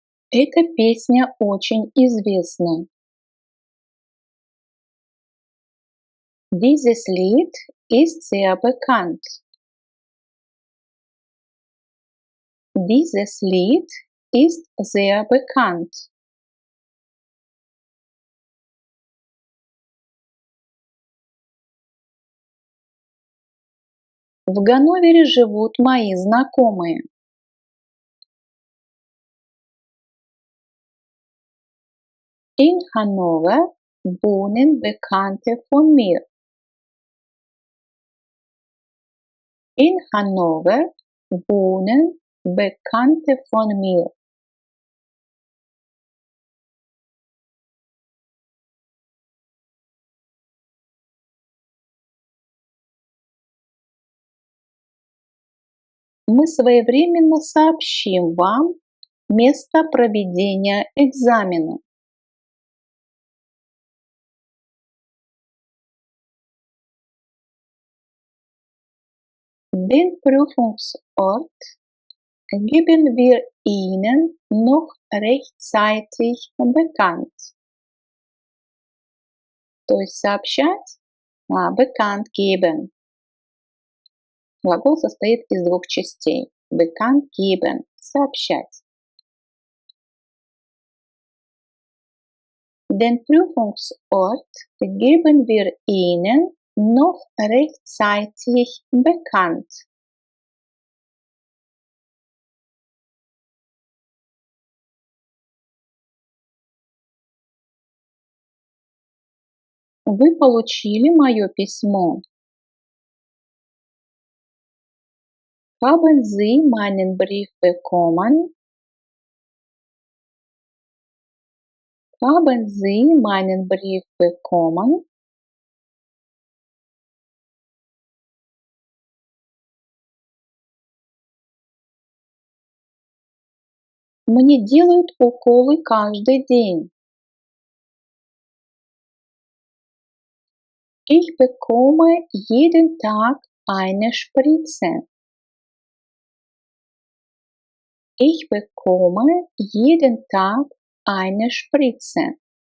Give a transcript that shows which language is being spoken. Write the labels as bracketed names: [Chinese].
[Russian] Эта песня очень известна. [German] Dieses Lied ist sehr bekannt. Dieses Lied ist sehr bekannt. [Russian] В Ганновере живут мои знакомые. [German] In Hannover wohnen Bekannte von mir. In Hannover wohnen Bekannte von mir. [Russian] Мы своевременно сообщим вам место проведения экзамена. [German] Den Prüfungsort geben wir Ihnen noch rechtzeitig bekannt. [Russian] То есть сообщать, [German] bekannt geben. [Russian] Глагол состоит из двух частей. [German] Bekannt geben – [Russian] сообщать. [German] Den Prüfungsort geben wir Ihnen noch rechtzeitig bekannt. [Russian] Вы получили мое письмо. [German] Haben Sie meinen Brief bekommen? Haben Sie meinen Brief bekommen? [Russian] Мне делают уколы каждый день. [German] Ich bekomme jeden Tag eine Spritze. Ich bekomme jeden Tag eine Spritze.